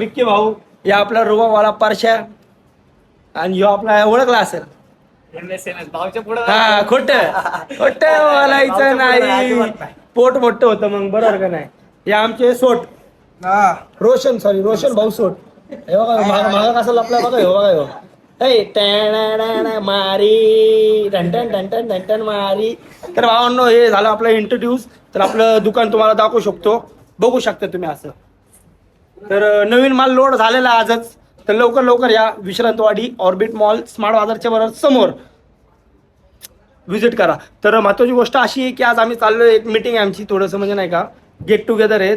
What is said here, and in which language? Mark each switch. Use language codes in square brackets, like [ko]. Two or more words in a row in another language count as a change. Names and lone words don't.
[mr] मिक्की भाऊ, या आपला रुबावाला परशा, आणि ह्यो आपला ओळखला असेल. हा, खोट बोलायचं नाही, पोट मोठं होतं मग, बरोबर का नाही. हे आमचे सोट रोशन भाऊ सोट. हे बघा माग कसं लपला बघा. हो बघा, मारी टन मारी. तर भावांनो, हे झालं आपलं इंट्रोड्यूस. तर आपलं दुकान तुम्हाला दाखवू शकतो, बघू शकता तुम्ही असं. तर नवीन माल लोड झालेला आजच. तर लवकर या विश्रांतवाडी ऑर्बिट मॉल स्मार्ट बाजारच्या बरोबर समोर व्हिजिट करा. तर महत्वाची गोष्ट अशी आहे की आज आम्ही चाललोय, एक मीटिंग आहे आमची, थोडंसं म्हणजे नाही का [en] get together [mr] आहे.